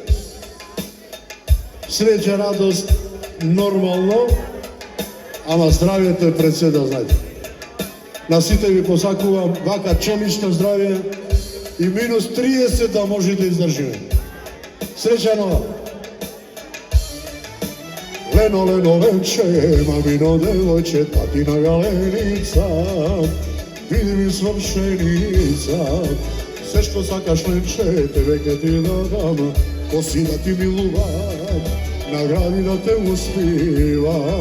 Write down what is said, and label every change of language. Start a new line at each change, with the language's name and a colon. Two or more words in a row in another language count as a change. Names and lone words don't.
Macedonian: Среќа, радост, нормално, ама здравјето е пред се, да знаете. На сите ви посакувам вака челично здравје и минус 30 да може да издржиме. Среќано! Лено, лено, лече, мамино девојче, татина галерица, види ми свршеница, све што сакаш лече, тебе кад ти да дама, ко си да ти милувам, награди да те успивам.